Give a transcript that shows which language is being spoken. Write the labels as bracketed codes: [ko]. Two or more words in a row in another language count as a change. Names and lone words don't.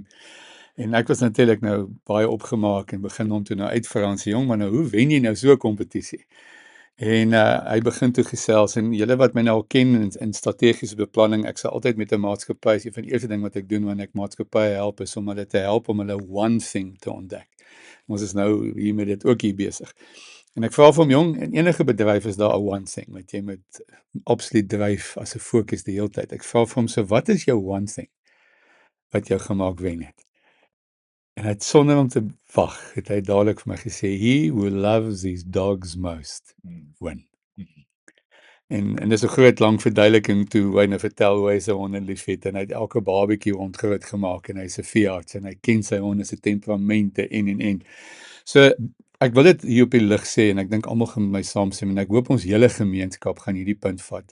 [af] En ek was natuurlik nou baie opgemaak en begin hom toe nou uitvra en sê, jong, maar nou hoe wen jy nou so 'n kompetisie? En hy begin toe gesels en julle wat my nou al ken in strategiese beplanning, ek sal altyd met 'n maatskappy, een van die eerste ding wat ek doen wanneer ek maatskappye help is om hulle te help om hulle [en] one thing [af] te ontdek. Ons is nou hier met dit ook hier besig. En ek vra vir hom, jong, in enige bedryf is daar 'n [en] one thing, [af] wat jy moet absoluut dryf as 'n fokus die hele tyd. Ek vra vir hom, so wat is jou [en] one thing [af] wat jou gemaak wen het? En hy het sonder om te wag, het hy dadelik vir my gesê, [en] he who loves his dogs most win. [af] En dis 'n groot lang verduideliking toe hy nou vertel hoe hy sy honde liefhet en hy het elke babatjie rondgroot gemaak en hy's 'n veearts en hy ken sy honde se temperamente en. So ek wil dit hier op die lig sê en ek dink almal gaan met my saamstem en ek hoop ons hele gemeenskap gaan hierdie punt vat.